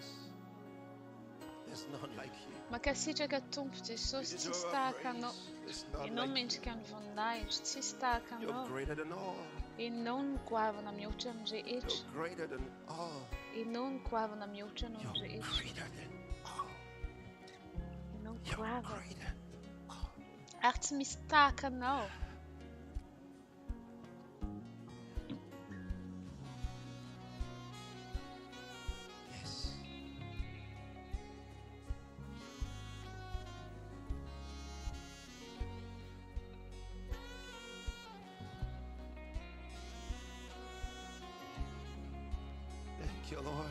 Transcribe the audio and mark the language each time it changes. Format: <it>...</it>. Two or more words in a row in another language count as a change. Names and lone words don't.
<en>There's none like you.</en> <mg>Makasitraka Tompo Jesosy,</mg> <en>You</en> <mg>tsy</mg> <en>deserve</en> <mg>misy</mg> <en>our</en> <mg>tahaka anao.</mg> <en>praise. There's none</en> <mg>Ianao</mg> <en>like</en> <mg>mendrika</mg> <en>you.</en> <mg>ny voninahitra, tsy misy tahaka</mg> <en>You're</en> <mg>anao.</mg> <en>greater than all.</en> <mg>Ianao no goavana mihoatra ny rehetra.</mg> <en>You're greater than all.</en> <mg>Ianao no goavana mihoatra noho ny</mg> <en>You're</en> <mg>rehetra.</mg> <en>greater than all.</en> <mg>Ianao no</mg> <en>You're</en> <mg>goavana.</mg> <en>greater.</en> <mg>Ary tsy misy tahaka anao.</mg> <en>Yes. Thank you, Lord.</en>